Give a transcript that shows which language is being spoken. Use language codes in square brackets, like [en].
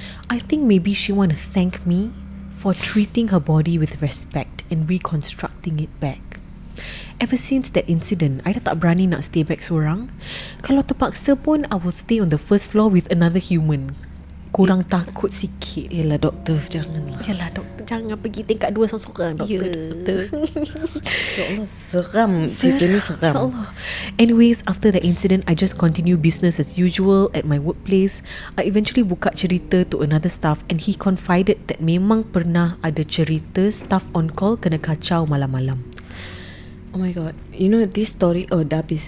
[en] I think maybe she want to thank me for treating her body with respect and reconstructing it back. Ever since that incident, I [ms] dah tak berani nak [en] stay back seorang. [ms] Kalau terpaksa pun, [en] I will stay on the first floor with another human. [ms] Kurang takut sikit. Yelah doktor, janganlah. Yalah doktor, jangan pergi tingkat 2 seorang-seorang doktor. Ya Allah, seram. Cerita ni seram. Ya Allah. [en] Anyways, after the incident, I just continue business as usual at my workplace. I eventually [ms] buka cerita [en] to another staff and he confided that [ms] memang pernah ada cerita [en] staff on call [ms] kena kacau malam-malam. [en] Oh my god. You know this story? Oh, [ms] dah habis.